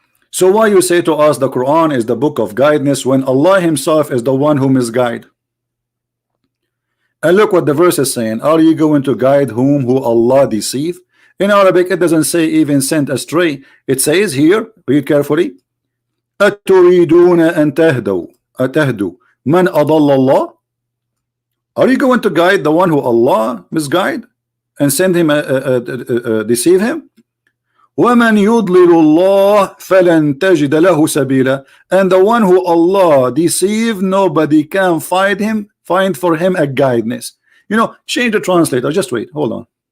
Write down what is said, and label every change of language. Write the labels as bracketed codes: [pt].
[en] So why you say to us the Quran is the book of guidance when Allah himself is the one who misguide? And look what the verse is saying. Are you going to guide who Allah deceive? In Arabic, it doesn't say even sent astray. It says here, read carefully, [ar] أَتُرِيدُونَ أَن تَهْدُوا مَنْ أَضَلَّ اللَّهِ. [en] Are you going to guide the one who Allah misguide and send him deceive him? [ar] وَمَنْ يُضْلِلُ اللَّهِ فَلَنْ تَجِدَ لَهُ سَبِيلًا. [en] And the one who Allah deceive, nobody can find for him a guidance. Change the translator. Just wait, hold on.